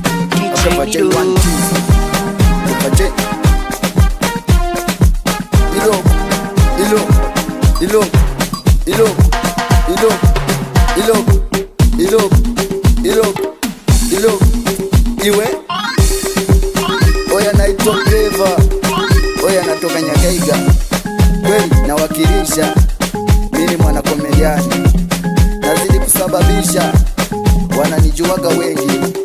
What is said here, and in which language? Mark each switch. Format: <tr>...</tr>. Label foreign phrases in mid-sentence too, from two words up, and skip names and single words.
<en>D J Papa J, Mido. one, two. Papa J. Ilo, ilo, ilo, ilo, ilo, ilo, ilo, ilo.</en> <sw>Hello, iwe. Oya, naitwa Clever. Oya, natoka Nyakaiga. Kweli, nawakilisha. Mimi ni mwana komediani. Nazidi kusababisha. Wananijuaga wengi.</sw>